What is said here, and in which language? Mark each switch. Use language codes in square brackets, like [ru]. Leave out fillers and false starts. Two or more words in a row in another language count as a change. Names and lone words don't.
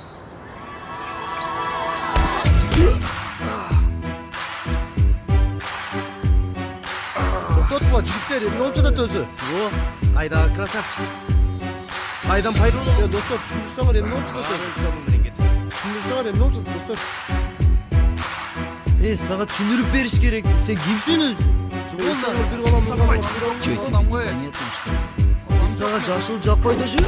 [ky] Токтотула жигиттер, эмне болуп жатат өзү? О, кайдагы красавчик. Кайдан пайда болот? Достор, түшүндүрсөңөр, эмне болуп жатат? Түшүндүрсөңөр, эмне болуп жатат, достор? Сага түшүндүрүп бериш керек. Сен кимсиң өзү? Бир балам [ru] Чё тебе? [ky] Адам ғой. [ru] Понятно, что. [ky] Сага жакшылык жакпайт ошо.